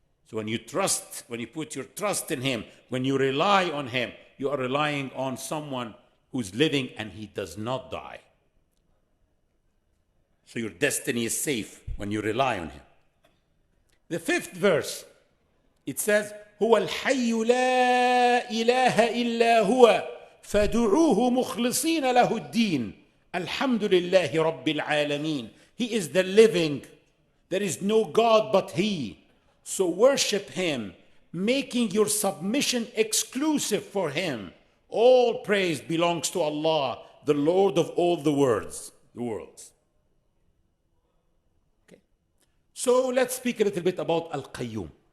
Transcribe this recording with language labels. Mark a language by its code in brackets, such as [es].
[en] So when you put your trust in him, when you rely on him, you are relying on someone who's living and he does not die. So your destiny is safe when you rely on him. The 5th verse, it says, [ar] هو الحي لا إله إلا هو فدعوه مخلصين له الدين الحمد لله رب العالمين. [en] He is the living. There is no God but he. So worship him, making your submission exclusive for him. All praise belongs to Allah, the Lord of all the worlds. Okay. So let's speak a little bit about Al-Qayoum.